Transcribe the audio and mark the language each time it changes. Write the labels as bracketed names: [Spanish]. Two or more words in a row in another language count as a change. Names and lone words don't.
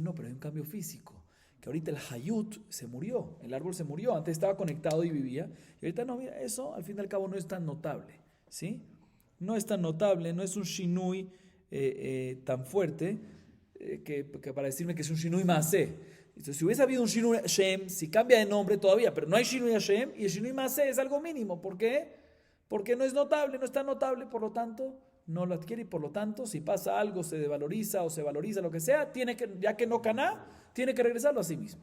[Spanish] No, pero hay un cambio físico. Que ahorita el hayut se murió, el árbol se murió, antes estaba conectado y vivía, y ahorita no, mira, eso al fin y al cabo no es tan notable, ¿sí? No es tan notable, no es un shinui tan fuerte que para decirme que es un [Hebrew] shinui maaseh. [Spanish] Si hubiese habido un [Hebrew] Shinui Hashem, [Spanish] si cambia de nombre todavía, pero no hay [Hebrew] Shinui Hashem [Spanish] y el [Hebrew] Shinui Maaseh [Spanish] es algo mínimo. ¿Por qué? Porque no es notable, no es tan notable, por lo tanto no lo adquiere y por lo tanto si pasa algo, se devaloriza o se valoriza, lo que sea, ya que no caná, tiene que regresarlo a sí mismo.